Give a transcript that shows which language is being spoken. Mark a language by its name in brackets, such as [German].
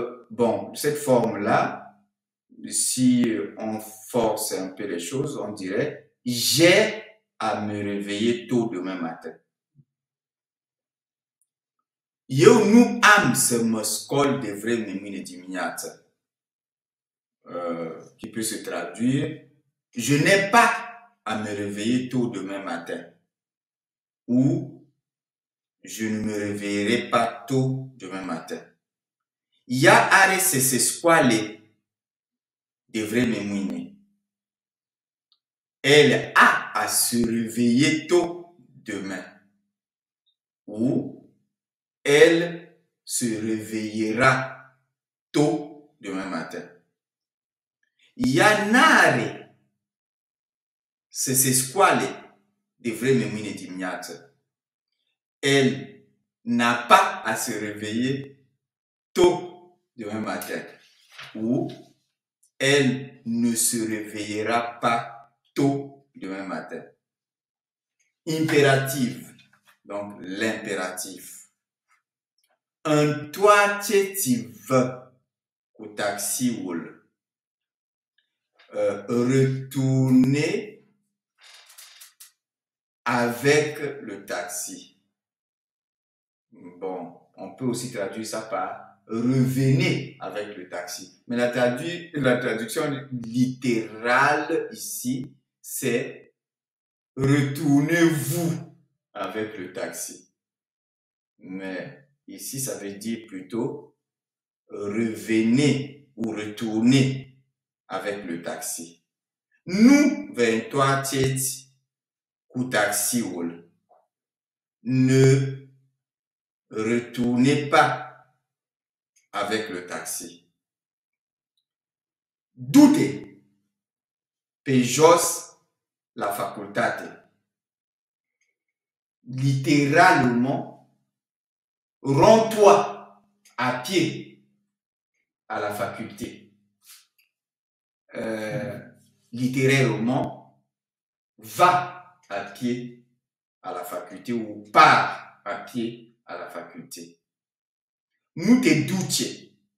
[French] Bon, cette forme-là, si on force un peu les choses, on dirait j'ai à me réveiller tôt demain matin. [Romanian] Eu nu am să mă scol de vreme mâine dimineață. [French] Qui peut se traduire je n'ai pas à me réveiller tôt demain matin. Ou je ne me réveillerai pas tôt demain matin. [Romanian] Ea are să se scoale de vreme mâine. [French] Elle a à se réveiller tôt demain. Ou elle se réveillera tôt demain matin. [Romanian] Ea n-are să se scoale de vreme mâine dimineață. [French] Elle n'a pas à se réveiller tôt demain matin. Ou elle ne se réveillera pas tôt demain matin. Impératif, donc l'impératif. [Romanian] Întoarce ți-vă cu taxiul. [French] Retournez avec le taxi. Bon, on peut aussi traduire ça par revenez avec le taxi. Mais la traduction littérale ici, c'est retournez-vous avec le taxi. Mais ici, ça veut dire plutôt revenez ou retournez avec le taxi. [Romanian] Nu vă întoarceți cu taxiul. [French] Ne retournez pas avec le taxi. [Romanian] Du-te pe jos la facultate. [French] Littéralement, rends-toi à pied à la faculté. Littéralement, va à pied à la faculté ou pars à pied à la faculté. [Romanian] Nu te duce